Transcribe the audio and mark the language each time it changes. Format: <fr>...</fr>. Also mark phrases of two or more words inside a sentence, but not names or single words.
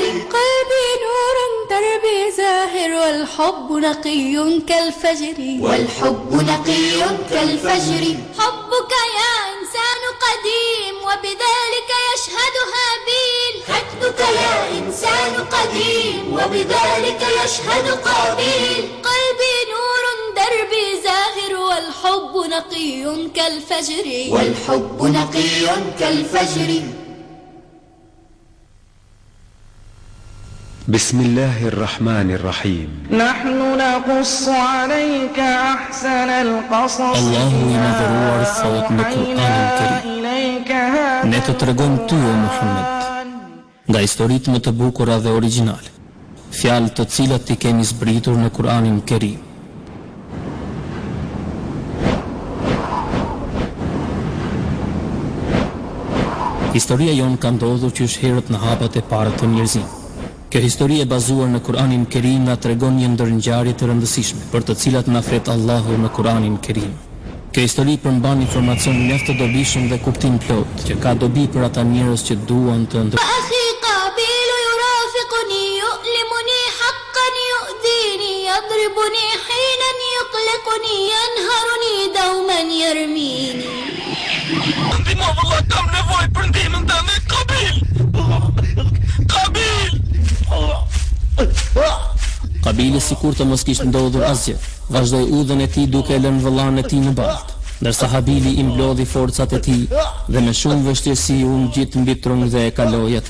<ar>قلبي نور دربي زاهر والحب نقي كالفجر والحب نقي كالفجر حبك يا إنسان قديم وبذلك يشهد هابيل حقدك يا إنسان قديم وبذلك يشهد قابيل قلبي نور دربي زاهر والحب نقي كالفجر والحب نقي كالفجر بسم الله الرحمن الرحيم نحن نقص عليك أحسن القصص الله ينظر</ar> <sq>thot në Kur'anin Kerim. Ne të tregojmë ty o Muhammed nga historitë më të bukura dhe origjinale, fjalë të cilat ti kemi zbritur në Kur'anin Kerim. Historia jonë ka ndodhur qysh herët në hapat e para të njerëzimit. Kjo histori e bazuar në Kur'anin Kerim na tregon një ndër ngjarje të rëndësishme, për të cilat na flet Allahu në Kur'anin Kerim. Kjo histori përmban informacion mjaft të dobishëm dhe kuptim plot, që ka dobi për ata njerëz që duan të</sq> <ar>أخي قابيل يرافقني يؤلمني حقا يؤذيني يضربني حينا يقلقني ينهرني دوما يرميني</ar> <sq>Ndihmo valla, kam nevojë për ndihmën tënde, Qabil. Qabil. Qabili sikur të mos kishte ndodhur asgjë, vazhdoi udhën e tij duke lënë vëllain e tij në balt, ndërsa Habili i mblodhi forcat e tij dhe me shumë vështirësi u ngjit mbi trung dhe e kaloi atë.</sq>